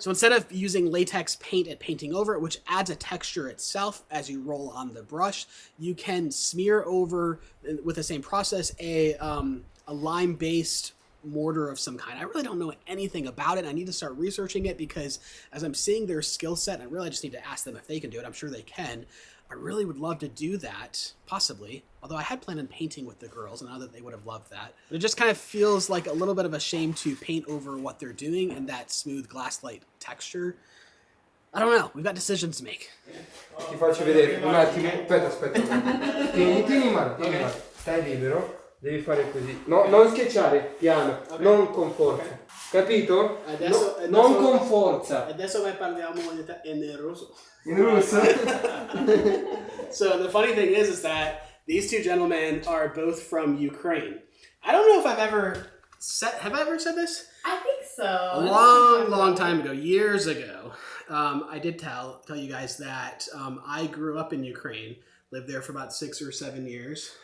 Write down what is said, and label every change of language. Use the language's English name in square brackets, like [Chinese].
[English] So instead of using latex paint and painting over it, which adds a texture itself as you roll on the brush, you can smear over, with the same process, a lime-based mortar of some kind. I really don't know anything about it. I need to start researching it because as I'm seeing their skill set, I really just need to ask them if they can do it. I'm sure they can. I really would love to do that, possibly. Although I had planned on painting with the girls, and I know that they would have loved that. But it just kind of feels like a little bit of a shame to paint over what they're doing and that smooth glass-like texture. I don't know. We've got decisions to make. [Italian] Ti faccio vedere un attimo. Aspetta. Tieni mano. Stai libero. Devi fare così. No, non schiacciare, piano. Okay. Non con forza. Okay. Capito? Adesso, non con forza. Adesso parliamo in russo. In russo? [English] So the funny thing is that these two gentlemen are both from Ukraine. I don't know if I've ever said this? I think so. A long time ago, years ago, I did tell you guys that I grew up in Ukraine, lived there for about 6 or 7 years.